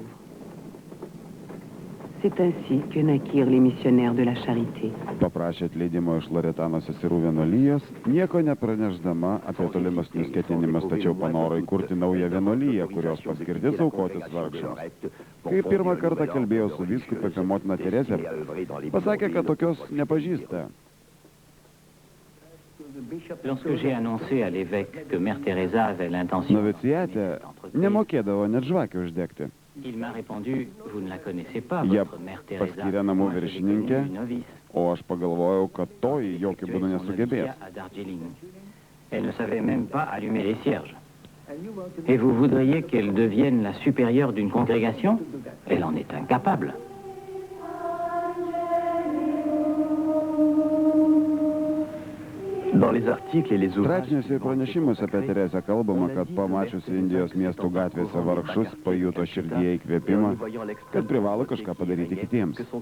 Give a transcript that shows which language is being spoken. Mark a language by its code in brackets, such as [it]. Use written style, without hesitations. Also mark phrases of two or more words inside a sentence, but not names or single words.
[lt] Paprašė atleidimo iš Loretano seserų vienuolijos, nieko nepranešdama apie tolimesnius ketinimus, tačiau panoro įkurti naują vienuoliją, kurios paskirtis aukotis vargšams. Kai pirmą kartą kalbėjau su vyskupu apie motiną Terezę, pasakė, kad tokios nepažįsta. [fr] Lorsque j'ai annoncé à l'évêque que Mère Teresa avait l'intention... [lt] Novicijate nemokėdavo net žvakių uždegti. [fr] Il m'a répondu, vous ne la connaissez pas, [lt] Jie [fr] votre Mère Teresa. [lt] paskyrė namų viršininkę, o aš pagalvojau, kad toji jokių būdų nesugebės. [fr] Elle ne savait même pas allumer les cierges. Et vous voudriez qu'elle devienne la supérieure d'une congrégation? Elle en est incapable. [lt] Straipsniuose ir pranešimuose apie Terezę kalbama, kad pamačiusi Indijos miestų gatvėse vargšus, pajuto širdyje įkvėpimą, kad privalo kažką padaryti kitiems.